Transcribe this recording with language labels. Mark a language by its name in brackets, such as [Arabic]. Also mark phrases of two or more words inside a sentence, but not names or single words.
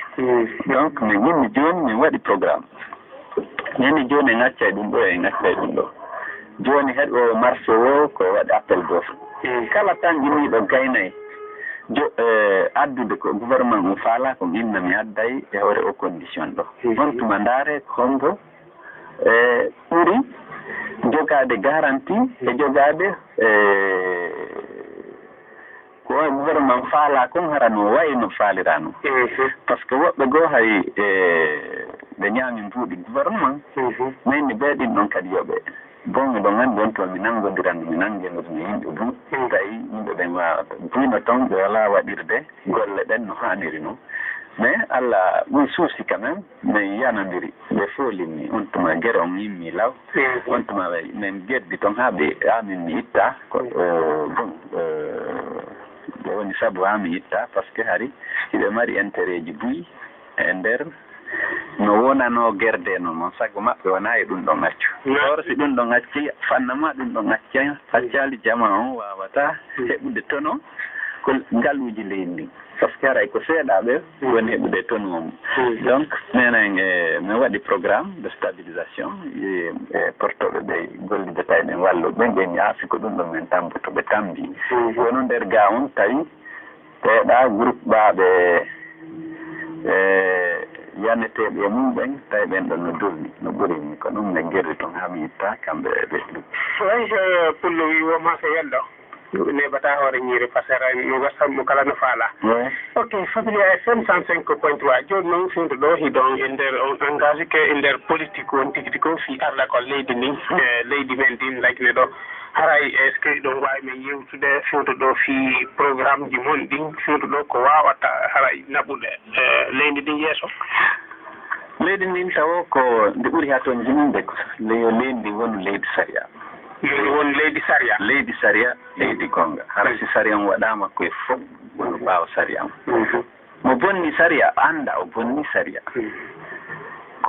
[Fula] donc min yimmi joni min waɗi programme neni joni en accay ɗum ɗo en accay ɗum ɗo joni heɗo marché o ko waɗi [French] appel d' offre [Fula] kala tan yimmiɗo gaynayi addude ko gouvernement mo faala ko inna mi adday e hoore o condition ɗo on tuma ndaare hombo ɓuri jogade garantie e jogade ko gouvernement faala kon hara no wayi no faalirano [French] par ce que [Fula] woɓɓe goo hay ɓe ñaami mbuuɗi gouvernement mayni ɓeeɗin ɗon kadi yoɓe bon miɗon anndi on to mi nanngodiran mi nanngenoɗumi yimɓe buu tawi yimɓe ɓen wawata buyno toon ɓe wala waɗirde golle ɗen no haaniri noon mais Allah ɓuy suusi [French] quand même [Fula] min yanodiri ɓe foolinmi on tuma gere on yimmi law on tuma min geddi toon ha min mi itta ko bon ɓe woni sabu ha mi itta [French] par ce que [Fula] hari hiɓe mari intérêt ji buyi e nder no wonano gerde noon sago maɓɓe wona e ɗum ɗon accu or si ɗum ɗon acci fannama ɗum ɗon accali jama on wawata heɓude tono ko ngaluji leydi ndin [French] par ce que [Fula] haray ko seeɗaɓe woni heɓude tonu o mum donc minen min waɗi [French] programme de stabilisation [Fula] e portoɓe ɓe gollide tawi ɓen wallu ɓen ɓen aafi ko ɗum ɗon min tambuto ɓe tambi wono nder ga on tawi teeɗa groupe ɓaɓe yanneteɓe e mumɓen tawi ɓen ɗon no dolni no ɓurini ko ɗum ne gerri toon ha mi yitta kamɓe ɓe ɗum way pullo wi woma so welɗo neɓata hoore ñiiri [French] par ce que [Fula] no gasatmo kala no faala ok Familia FM 105.3 joni noon fiwde ɗo hidon e nder on [French] engagé que [Fula] e nder politique won tigi tigi ko fi arda ko leydi ndin leydi men ndin lagine ɗo haray [French] est ce que [Fula] ɗon wawi men yewtude fiwde ɗo fi programme ji mon ɗin fiwde ɗo ko wawata haray naɓude leydi ndin yeeso leydi ndin tawo ko nde ɓuuri ha toon jiminde ko leydi ndi woni leydi saria won leydi saria leydi gonga hara si saria on waɗama koye fof wono ɓaawa saria on mo bonni saria anda o bonni saria